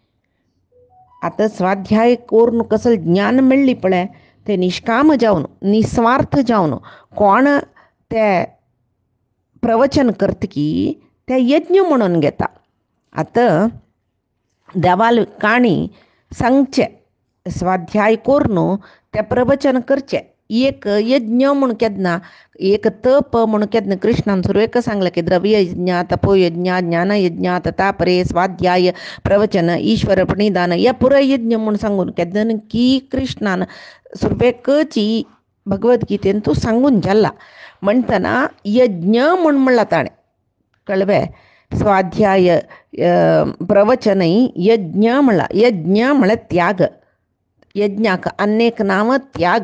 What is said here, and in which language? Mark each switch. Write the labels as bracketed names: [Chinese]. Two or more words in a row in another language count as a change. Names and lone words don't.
[Konkani] आतां स्वाध्याय करून कसले ज्ञान मेळ्ळी पळय ते निश्काम जावन निस्वार्थ जावन कोण ते प्रवचन करता की ते यज्ञ म्हणून घेता. आतां देवाल काणी सांगचे स्वाध्याय करून ते प्रवचन करचें एक यज्ञ म्हूण केन्ना एक तप म्हूण केन्ना कृष्णान सुरवेक सांगलें की द्रव्य यज्ञ तपो यज्ञ ज्ञान यज्ञ ततापरे स्वाध्याय प्रवचन ईश्वर प्रणिधान हे पुराय यज्ञ म्हूण सांगून केन्ना की कृष्णान सुरवेकची भगवद्गीतेन तूं सांगून जाल्ला. म्हणटना यज्ञ म्हूण म्हणला ताणें कळ्ळें. स्वाध्याय प्रवचनय यज्ञ म्हणला. यज्ञ म्हळ्यार त्याग. यज्ञाक अनेक नांव त्याग.